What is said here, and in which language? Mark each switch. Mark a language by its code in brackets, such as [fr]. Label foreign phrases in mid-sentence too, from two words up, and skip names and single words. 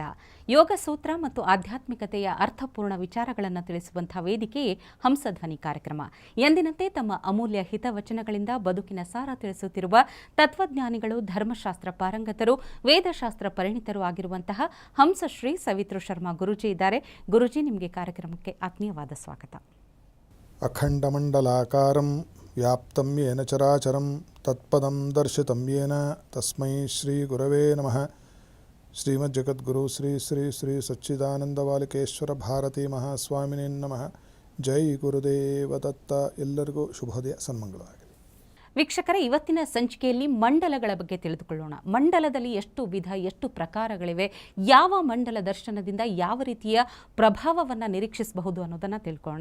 [kn] ಯೋಗ ಸೂತ್ರ ಮತ್ತು ಆಧ್ಯಾತ್ಮಿಕತೆಯ ಅರ್ಥಪೂರ್ಣ ವಿಚಾರಗಳನ್ನು ತಿಳಿಸುವಂತಹ ವೇದಿಕೆಯೇ ಹಂಸಧ್ವನಿ ಕಾರ್ಯಕ್ರಮ. ಎಂದಿನಂತೆ ತಮ್ಮ ಅಮೂಲ್ಯ ಹಿತವಚನಗಳಿಂದ ಬದುಕಿನ ಸಾರ ತಿಳಿಸುತ್ತಿರುವ ತತ್ವಜ್ಞಾನಿಗಳು, ಧರ್ಮಶಾಸ್ತ್ರ ಪಾರಂಗತರು, ವೇದಶಾಸ್ತ್ರ ಪರಿಣಿತರು ಆಗಿರುವಂತಹ ಹಂಸಶ್ರೀ ಸವಿತೃ ಶರ್ಮಾ ಗುರೂಜಿ ಇದ್ದಾರೆ. ಗುರೂಜಿ, ನಿಮಗೆ ಕಾರ್ಯಕ್ರಮಕ್ಕೆ ಆತ್ಮೀಯವಾದ ಸ್ವಾಗತ. [sa] ಅಖಂಡ ಮಂಡಲಾಕಾರಂ ವ್ಯಾಪ್ತಂ ಯೇನ ಚರಾಚರಂ ತತ್ಪದಂ ದರ್ಶಿತಂ ಯೇನ ತಸ್ಮೈ ಶ್ರೀ ಗುರವೇ ನಮಃ. ಶ್ರೀಮಜ್ಜಗದ್ಗುರು ಶ್ರೀ ಶ್ರೀ ಶ್ರೀ ಸಚ್ಚಿದಾನಂದವಾಲಿಕೇಶ್ವರ ಭಾರತೀ ಮಹಾಸ್ವಾಮಿನೇ ನಮಃ. [kn] ಜೈ ಗುರುದೇವ ದತ್ತ. ಎಲ್ಲರಿಗೂ ಶುಭೋದಯ, ಸನ್ಮಂಗಳವಾಗಲಿ. ವೀಕ್ಷಕರೇ, ಇವತ್ತಿನ ಸಂಚಿಕೆಯಲ್ಲಿ ಮಂಡಲಗಳ ಬಗ್ಗೆ ತಿಳಿದುಕೊಳ್ಳೋಣ. ಮಂಡಲದಲ್ಲಿ ಎಷ್ಟು ವಿಧ, ಎಷ್ಟು ಪ್ರಕಾರಗಳಿವೆ, ಯಾವ ಮಂಡಲ ದರ್ಶನದಿಂದ ಯಾವ ರೀತಿಯ ಪ್ರಭಾವವನ್ನು ನಿರೀಕ್ಷಿಸಬಹುದು ಅನ್ನೋದನ್ನು ತಿಳ್ಕೊಳ್ಳೋಣ.